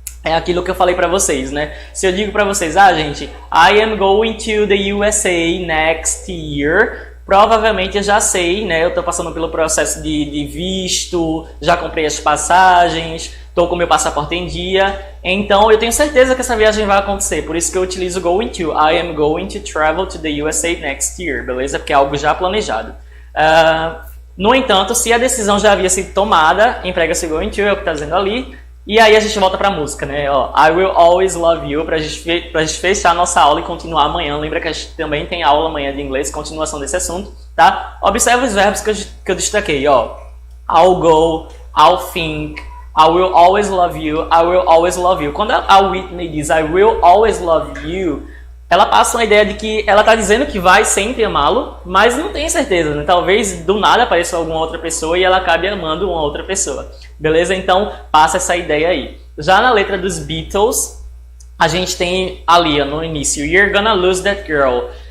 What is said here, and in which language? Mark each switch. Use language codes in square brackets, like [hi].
[pt] É aquilo que eu falei para vocês, né? Se eu digo para vocês, gente, [en] I am going to the USA next year, [pt] provavelmente eu já sei, né? Eu estou passando pelo processo de visto, já comprei as passagens, estou com meu passaporte em dia, então eu tenho certeza que essa viagem vai acontecer, por isso que eu utilizo going to. [en] I am going to travel to the USA next year, beleza? [pt] Porque é algo já planejado. No entanto, se a decisão já havia sido tomada, emprega-se going to, é o que está dizendo ali. E aí a gente volta para a música, né? Ó, [en] I will always love you, [pt] pra gente fechar a nossa aula e continuar amanhã. Lembra que a gente também tem aula amanhã de inglês, continuação desse assunto, tá? Observa os verbos que eu destaquei, ó. [en] I'll go, I'll think, I will always love you, I will always love you. [pt] Quando a Whitney diz [en] I will always love you, [pt] ela passa uma ideia de que ela está dizendo que vai sempre amá-lo, mas não tem certeza, né? Talvez do nada apareça alguma outra pessoa e ela acabe amando uma outra pessoa. Beleza? Então, passa essa ideia aí. Já na letra dos Beatles, a gente tem ali no início, [en] You're gonna lose that girl.